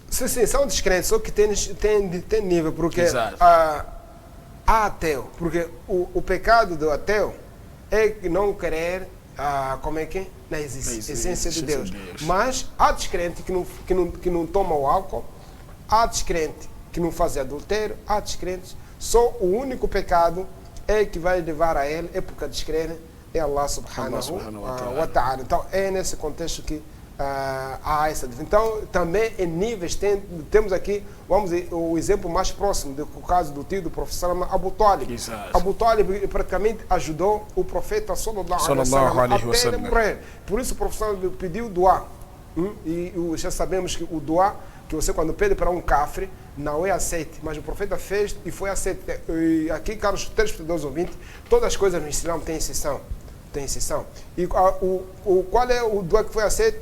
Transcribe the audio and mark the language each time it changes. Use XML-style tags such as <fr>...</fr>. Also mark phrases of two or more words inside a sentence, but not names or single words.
<pt>Sim, são descrentes, só que tem nível, porque há ateu, porque o pecado do ateu é não querer, na essência de Deus. Mas há descrente que não toma o álcool, há descrente que não faz adultério, há descrentes, só o único pecado que vai levar a ele, é porque descrente é</pt> <ar>الله سبحانه وتعالى.</ar> <pt>Então, é nesse contexto que há essa diferença. Então, também em níveis, temos aqui, vamos dizer, o exemplo mais próximo do caso do tio do professor Abu Talib. Abu Talib praticamente ajudou o profeta</pt> <ar>صلى الله عليه وسلم</ar> <pt>até ele morrer. Por isso o professor pediu dua. E já sabemos que o dua, que você quando pede para um cafre, não é aceite, mas o profeta fez e foi aceite. E aqui, caros telespectadores ouvintes, todas as coisas no Islã têm exceção. E qual é o dua que foi aceito?</pt>